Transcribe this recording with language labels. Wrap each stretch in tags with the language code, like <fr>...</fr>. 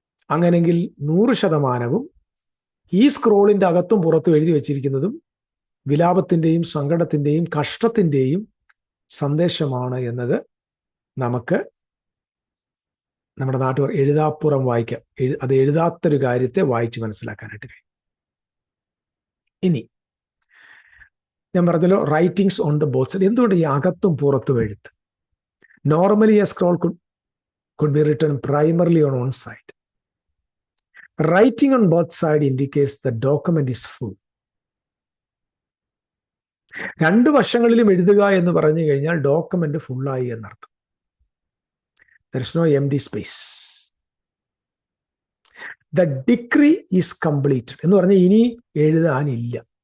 <ml>അങ്ങനെങ്കിൽ 100% ഈ സ്ക്രോളിന്റെ അകത്തും പുറത്തും എഴുതി വെച്ചിരിക്കുന്നതും വിലാപത്തിന്റെയും സങ്കടത്തിന്റെയും കഷ്ടത്തിന്റെയും സന്ദേശമാണ് എന്നത് നമുക്ക് നമ്മുടെ നാട്ടുകാർ എഴുതാപ്പുറം വായിക്കാം. അത് എഴുതാത്തൊരു കാര്യത്തെ വായിച്ച് മനസ്സിലാക്കാനായിട്ട് കഴിയും. ഇനി ഞാൻ പറഞ്ഞല്ലോ</ml> <en>Writings on the both side.</en> <ml>എന്തുകൊണ്ട് ഈ അകത്തും പുറത്തും എഴുത്ത്?</ml> <en>Normally a scroll could be written primarily on one side. Writing on both sides indicates the document is full.</en> <ml>രണ്ട് വശങ്ങളിലും എഴുതുക എന്ന് പറഞ്ഞു കഴിഞ്ഞാൽ ഡോക്യുമെന്റ് ഫുള്ളായി എന്നർത്ഥം.</ml> <en>There is no empty space. The decree is completed</en> <ml>എന്ന് പറഞ്ഞാൽ ഇനി എഴുതാനില്ല.</ml>